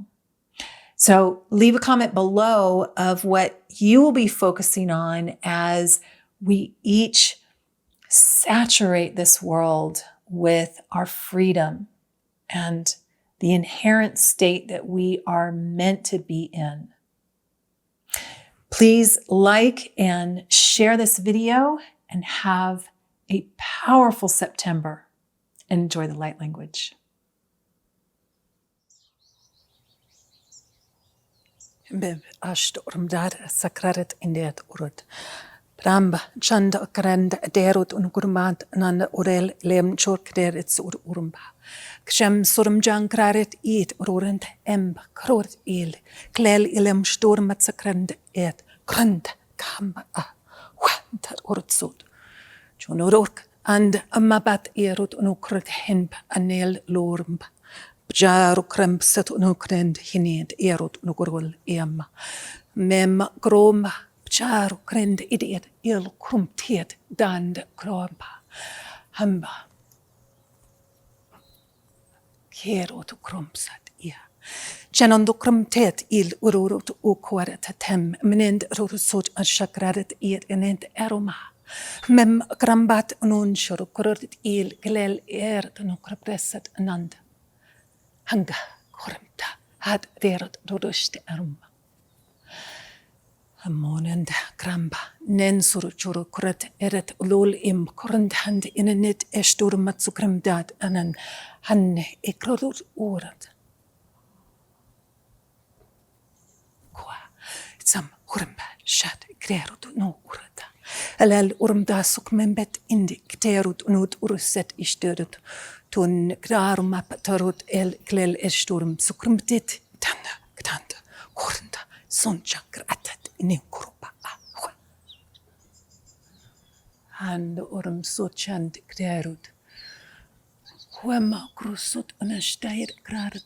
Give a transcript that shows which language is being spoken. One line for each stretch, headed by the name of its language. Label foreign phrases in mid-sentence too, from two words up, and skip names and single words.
English: So leave a comment below of what you will be focusing on as we each saturate this world with our freedom and the inherent state that we are meant to be in. Please like and share this video and have a powerful September. Enjoy the light language. Bev ashto ormdar sakraret indet urut. Bramba chanda karanda derut ungurmat nanda orel lem chorkderets urumba. Kshem surum jankraret it ururent emb krort il. Klel ilem sturmat sakrand et krand kamba a. Wantat urutsut. Chonuruk and amabat erut unukrut hemp anel lormba. Bjaru kremp set unukrend hinid erut unugurul emma. Mem groma. Bjaru krend idiot il krumtiet dand krompa. Hamba. Kerot krumsat ia. Janando krumtet il ururut ukwaret tem menend rurusot ashakraret iet enent aroma. Mem krambat ununshur kurut il glel nukrapresat anand. Hanga krumta had derot rurushte aroma. Monend kramba nen churu kurat eret lol im korend hand in net estur matsukram dat anan hanne ekrorur urat. Kwa sam urmba shat krerut no urata. Alal urmda sukmenbet indi kterut unut uruset isturut tun kraruma patarut el klel esturm sukrumtit tanda ktanda kornda sonchakr atat inin kurupa ahwa. And urum sochand krerut. Huema krusut unashtayr krarta.